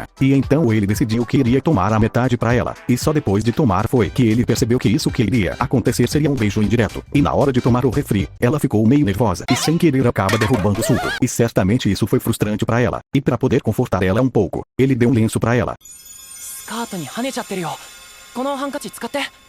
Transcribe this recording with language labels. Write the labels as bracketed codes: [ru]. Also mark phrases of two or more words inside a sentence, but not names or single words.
[pt] E então ele decidiu que iria tomar a metade pra ela. E só depois de tomar foi que ele percebeu que isso que iria acontecer seria um beijo indireto. E na hora de tomar o refri, ela ficou meio nervosa e sem querer acaba derrubando o suco. E certamente isso foi frustrante pra ela. E pra poder confortar ela um pouco, ele deu um lenço pra ela. [ja] スカートに跳ねちゃってるよ。このハンカチ使って。